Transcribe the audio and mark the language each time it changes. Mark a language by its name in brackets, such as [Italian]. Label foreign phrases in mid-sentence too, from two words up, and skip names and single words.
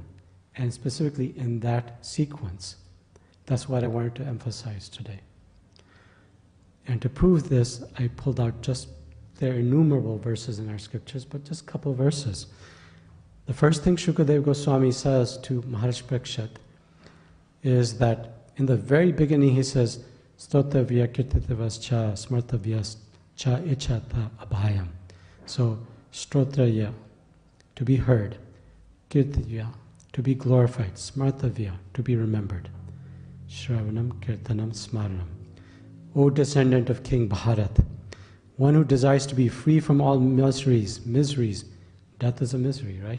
[English] And specifically in that sequence. That's what I wanted to emphasize today. And to prove this, I pulled out there are innumerable verses in our scriptures, but just a couple of verses. The first thing Shukadeva Goswami says to Maharaj Parikshit is that in the very beginning he says, [Sanskrit] Stotavya kirtitavas cha smartavyas cha ichata abhayam. [English] So, Strotraya, to be heard, Kirtitya, to be glorified, Smartavya, to be remembered, [Sanskrit] Shravanam, Kirtanam, Smaranam. [English] O descendant of King Bharat, one who desires to be free from all miseries, death is a misery, right?